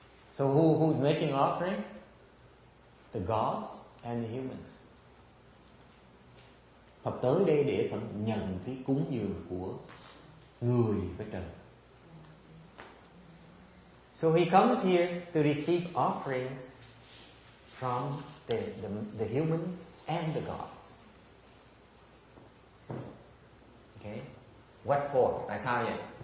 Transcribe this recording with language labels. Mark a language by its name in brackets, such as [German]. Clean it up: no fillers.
[English] So who's making offering? The gods and the humans. [Vietnamese] Phật tới đây để Phật nhận cái cúng dường của người với trời. [English] So he comes here to receive offerings from the humans and the gods. Okay. What for? [Vietnamese] Tại sao vậy?